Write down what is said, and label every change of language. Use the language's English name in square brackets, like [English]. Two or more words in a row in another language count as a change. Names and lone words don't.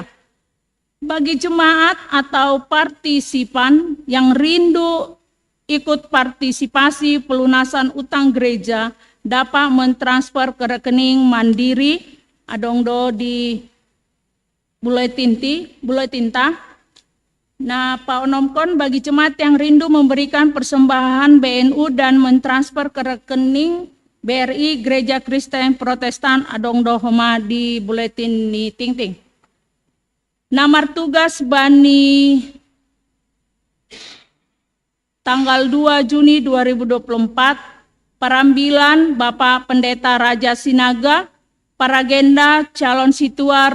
[Indonesian] Bagi jemaat atau partisipan yang rindu ikut partisipasi pelunasan utang gereja dapat mentransfer ke rekening Mandiri [Somray] adongdo di buletin ta. [Indonesian] Nah, Pak Onomkon bagi jemaat yang rindu memberikan persembahan BNU dan mentransfer ke rekening BRI Gereja Kristen Protestan [Somray] adongdo homa di buletin ni ting-ting. Namar tugas Bani tanggal 2 Juni 2024, Perambilan Bapak Pendeta Raja Sinaga, Paragenda calon Situa